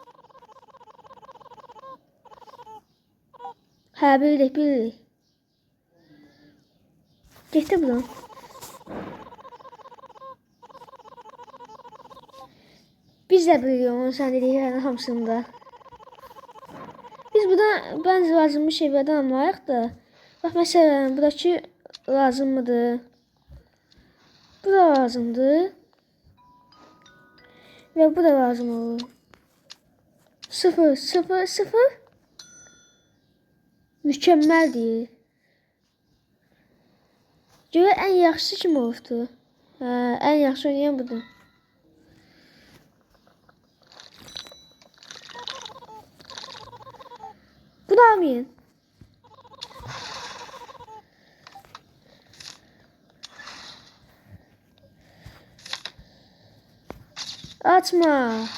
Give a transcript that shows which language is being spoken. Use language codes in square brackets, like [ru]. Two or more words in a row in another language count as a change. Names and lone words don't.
[az] Bilirik. Getdi buradan. Biz də bilirik onu sən dediklərin hamısında. [tr] Biz buradan bence lazımlı şeylerden [az] anlayaq da. [tr] Bak mesela buradaki lazım mıdır? [az] Bu da lazımdır. Ve bu da lazım olur. [tr] 0. Mükemmel değil. [az] Görə en yaxşısı kim olubdu? En yaxşı oynayan budur. Bunu almayın. Atma.